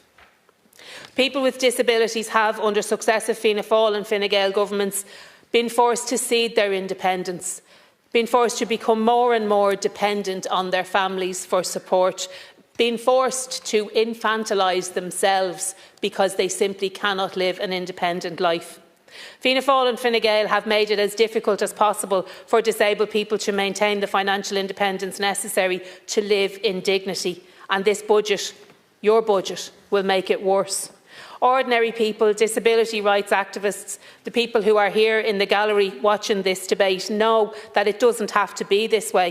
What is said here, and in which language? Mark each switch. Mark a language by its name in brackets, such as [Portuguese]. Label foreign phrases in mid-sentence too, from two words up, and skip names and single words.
[English] People with disabilities have, under successive Fianna Fáil and Fine Gael governments, been forced to cede their independence, been forced to become more and more dependent on their families for support, being forced to infantilise themselves because they simply cannot live an independent life. Fianna Fáil and Fine Gael have made it as difficult as possible for disabled people to maintain the financial independence necessary to live in dignity, and this budget, your budget, will make it worse. Ordinary people, disability rights activists, the people who are here in the gallery watching this debate know that it doesn't have to be this way.